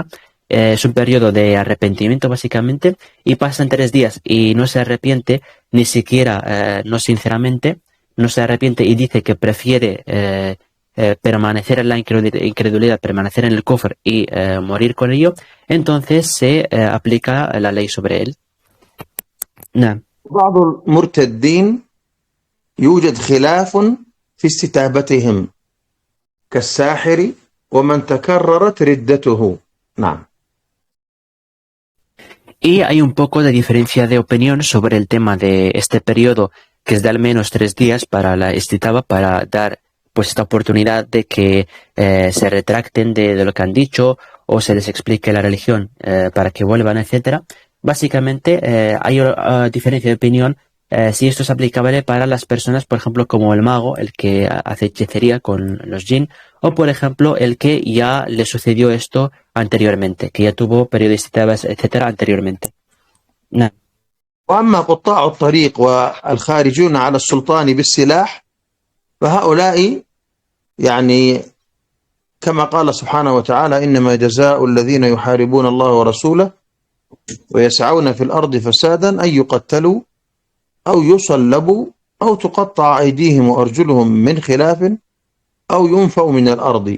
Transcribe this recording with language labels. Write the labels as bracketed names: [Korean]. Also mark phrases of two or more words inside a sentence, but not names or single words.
[Spanish] Es un periodo de arrepentimiento básicamente, y pasan 3 días y no se arrepiente, ni siquiera, no sinceramente, no se arrepiente y dice que prefiere permanecer en la incredulidad, permanecer en el kufr y morir con ello, entonces se aplica la ley sobre él. [Arabic] نعم. بعض المرتدين يوجد خلاف في استتابتهم كالساحر ومن تكررت ردته. نعم. [Spanish] Y hay un poco de diferencia de opinión sobre el tema de este periodo, que es de al menos 3 días para la istitaba, para dar pues esta oportunidad de que se retracten de lo que han dicho o se les explique la religión para que vuelvan, etcétera. Básicamente hay diferencia de opinión si esto es aplicable para las personas, por ejemplo, como el mago, el que hace hechicería con los jinn, o por ejemplo, el que ya le sucedió esto anteriormente, que ya tuvo periodo de istitabas, etcétera, anteriormente. [Arabic] نعم. وأما قطاع الطريق والخارجون على السلطان بالسلاح فهؤلاء يعني كما قال سبحانه وتعالى إنما جزاء الذين يحاربون الله ورسوله ويسعون في الأرض فسادا أن يقتلوا أو يصلبوا أو تقطع أيديهم وأرجلهم من خلاف أو ينفوا من الأرض.